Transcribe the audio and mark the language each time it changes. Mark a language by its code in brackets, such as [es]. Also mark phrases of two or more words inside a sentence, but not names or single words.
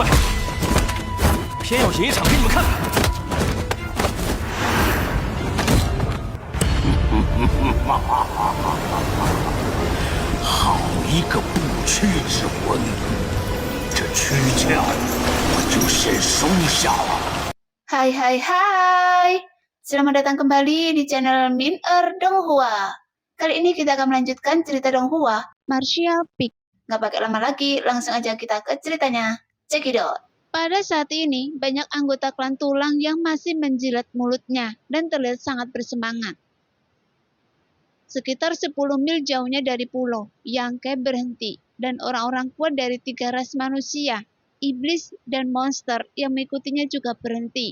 [zh] 偏要演一场给你们看看。好一个不屈之魂！这躯壳我就先收下了。 [id] Hai, selamat datang kembali di channel Min Donghua. Kali ini kita akan melanjutkan cerita Donghua, Martial Peak. Nggak pakai lama lagi, langsung aja kita ke ceritanya. [en] Check it out. [id] Pada saat ini, banyak anggota klan tulang yang masih menjilat mulutnya dan terlihat sangat bersemangat. Sekitar 10 mil jauhnya dari pulau, Yangke berhenti, dan orang-orang kuat dari 3 ras manusia, iblis, dan monster yang mengikutinya juga berhenti.